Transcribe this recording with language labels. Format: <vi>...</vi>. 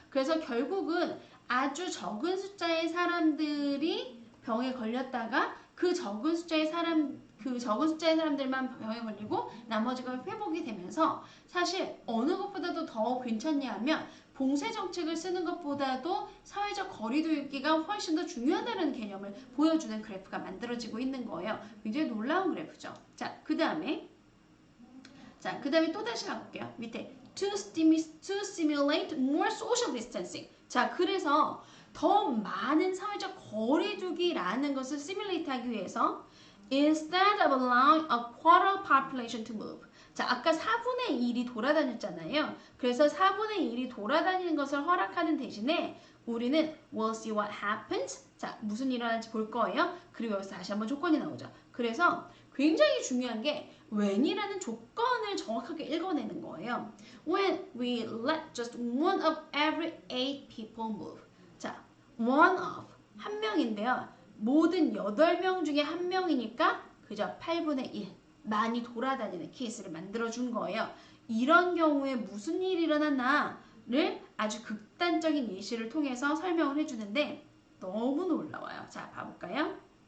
<ko>그래서 결국은 아주 적은 숫자의 사람들이 병에 걸렸다가 그 적은 숫자의 사람들만 병에 걸리고 나머지가 회복이 되면서 사실 어느 것보다도 더 괜찮냐 하면 봉쇄 정책을 쓰는 것보다도 사회적 거리두기가 훨씬 더 중요하다는 개념을 보여주는 그래프가 만들어지고 있는 거예요. 굉장히 놀라운 그래프죠. 자, 그 다음에 또 다시 가볼게요. 밑에</ko> <en>to simulate more social distancing.</en> <ko>자, 그래서 더 많은 사회적 거리두기라는 것을 시뮬레이트 하기 위해서</ko> <en>instead of allowing a quarter population to move.</en> <ko>자, 아까 4분의 1이 돌아다녔잖아요. 그래서 4분의 1이 돌아다니는 것을 허락하는 대신에 우리는</ko> <en>we'll see what happens.</en> <ko>자, 무슨 일이 일어날지 볼 거예요. 그리고 여기서 다시 한번 조건이 나오죠. 그래서 굉장히 중요한 게 when이라는 조건을 정확하게 읽어내는 거예요.</ko> <en>When we let just one of every 8 people move.</en> <ko>자, one of, 한 명인데요. 모든 8명 중에 한 명이니까 그저 8분의 1 많이 돌아다니는 케이스를 만들어준 거예요. 이런 경우에 무슨 일이 일어났나를 아주 극단적인 예시를 통해서 설명을 해주는데 너무 놀라워요. 자, 봐볼까요?</ko>